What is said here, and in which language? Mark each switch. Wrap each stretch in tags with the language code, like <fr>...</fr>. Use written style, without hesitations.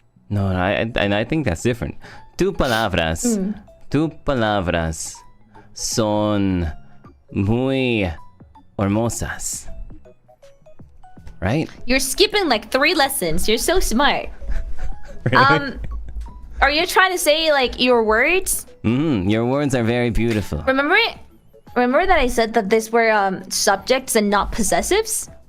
<en>No, I think that's different. Two</en> <es>palabras son muy hermosas.</es> <en>Right? You're skipping like 3 lessons. You're so smart. Really? Are you trying to say like your words? Your words are very beautiful. Remember that I said that these were subjects and not possessives?</en>